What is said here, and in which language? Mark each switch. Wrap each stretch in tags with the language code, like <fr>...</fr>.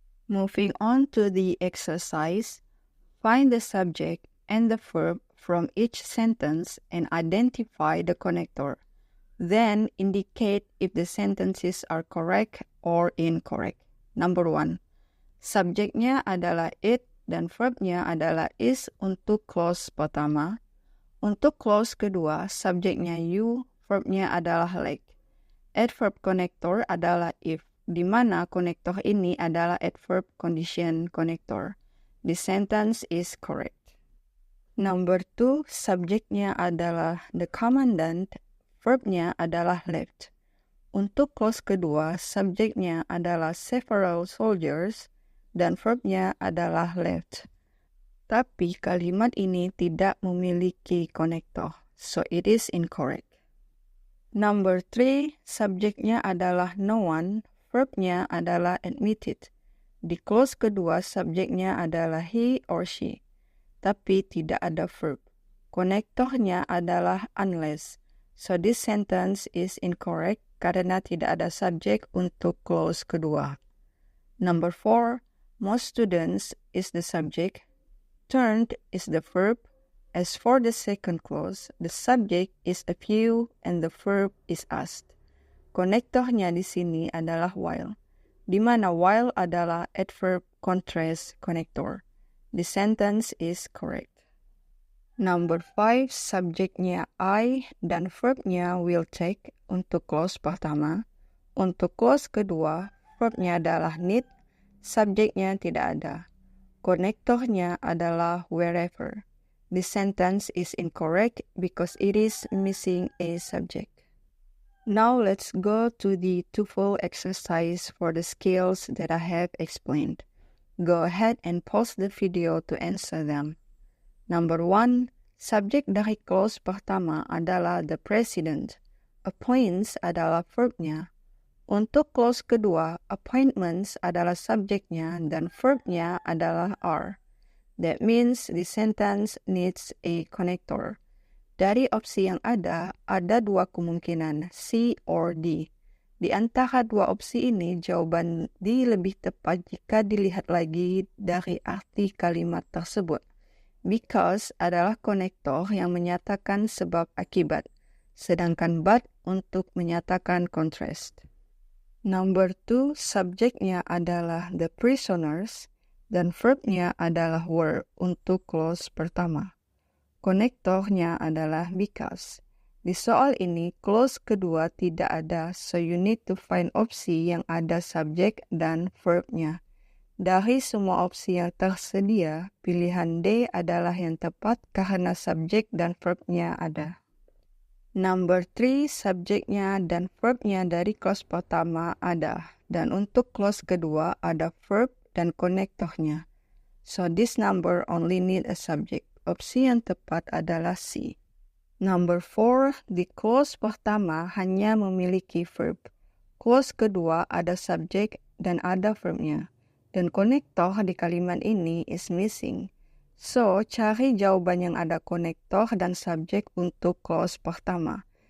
<en>Moving on to the exercise, find the subject and the verb from each sentence and identify the connector. Then indicate if the sentences are correct or incorrect. Number 1.</en> <id>Subjeknya adalah it dan verbnya adalah is untuk clause pertama. Untuk clause kedua, subjeknya you, verbnya adalah like. Adverb connector adalah if, di mana connector ini adalah adverb condition connector.</id> <en>The sentence is correct. Number 2,</en> <id>subjeknya adalah the commandant, verbnya adalah left. Untuk clause kedua, subjeknya adalah several soldiers dan verbnya adalah left. Tapi kalimat ini tidak memiliki konektor,</id> <en>so it is incorrect. Number 3,</en> <id>subjeknya adalah no one, verbnya adalah admitted. Di clause kedua, subjeknya adalah he or she, tapi tidak ada verb. Konektornya adalah unless,</id> <en>so this sentence is incorrect</en> <id>karena tidak ada subjek untuk clause kedua.</id> <en>Number 4, most students is the subject, turned is the verb. As for the second clause, the subject is a few and the verb is asked.</en> <id>Konektornya di sini adalah while, di mana while adalah adverb contrast connector.</id> <en>The sentence is correct. Number 5,</en> <id>subjeknya I dan verbnya will take untuk clause pertama. Untuk clause kedua, verbnya adalah need, subjeknya tidak ada. Konektornya adalah wherever.</id> <en>The sentence is incorrect because it is missing a subject. Now let's go to the TOEFL exercise for the skills that I have explained. Go ahead and pause the video to answer them. Number 1,</en> <id>subjek dari clause pertama adalah the president. Appoints adalah verbnya. Untuk clause kedua, appointments adalah subjeknya dan verbnya adalah are.</id> <en>That means the sentence needs a connector.</en> <id>Dari opsi yang ada dua kemungkinan, C or D. Di antara dua opsi ini, jawaban D lebih tepat jika dilihat lagi dari arti kalimat tersebut. Because adalah konektor yang menyatakan sebab akibat, sedangkan but untuk menyatakan contrast.</id> <en>Number 2,</en> <id>subjeknya adalah the prisoners, dan verbnya adalah were untuk clause pertama. Konektornya adalah because. Di soal ini, clause kedua tidak ada,</id> <en>so you need to find</en> <id>opsi yang ada subjek dan verbnya. Dari semua opsi yang tersedia, pilihan D adalah yang tepat karena subjek dan verbnya ada.</id> <en>Number 3,</en> <id>subjeknya dan verbnya dari clause pertama ada, dan untuk clause kedua ada verb dan konektornya.</id> <en>So this number only need a subject.</en> <id>Opsi yang tepat adalah C.</id> <en>Number 4,</en> <id>di clause pertama hanya memiliki verb. Clause kedua ada subjek dan ada verbnya. Dan konektor di kalimat ini</id> <en>is missing.</en> <id>So, cari jawaban yang ada konektor dan subjek untuk clause pertama.</id>